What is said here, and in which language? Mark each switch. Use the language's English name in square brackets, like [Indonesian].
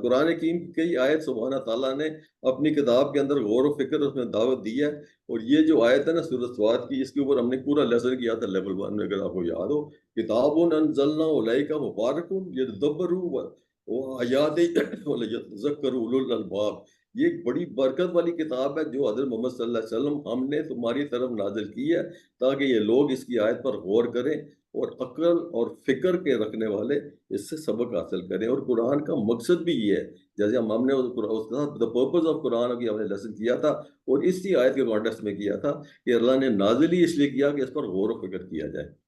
[Urdu] قرآن حکیم کی کئی آیت سبحانہ تعالیٰ نے اپنی کتاب کے اندر غور و فکر اس میں دعوت دی ہے. اور یہ جو آیت ہے نا سورۃ سواد کی، اس کے اوپر ہم نے پورا لیسن کیا تھا لیول 1 میں، اگر آپ کو یاد ہو. [Arabic] کتاب انزلنا الیک مبارک یدبروا آیات ولیذکروا اولو الالباب. [Urdu] یہ ایک بڑی برکت والی کتاب ہے جو حضرت محمد صلی اللہ علیہ وسلم ہم نے تمہاری طرف نازل کی ہے تاکہ یہ لوگ اس کی آیت پر غور کریں اور عقل اور فکر کے رکھنے والے اس سے سبق حاصل کریں. اور قرآن کا مقصد بھی یہ ہے، جیسے ہم نے [English] the purpose of [Urdu] قرآن کی ہم نے لیسن کیا تھا اور اسی آیت کے کانٹیکسٹ میں کیا تھا کہ اللہ نے نازل ہی اس لیے کیا کہ اس پر غور و فکر کیا جائے.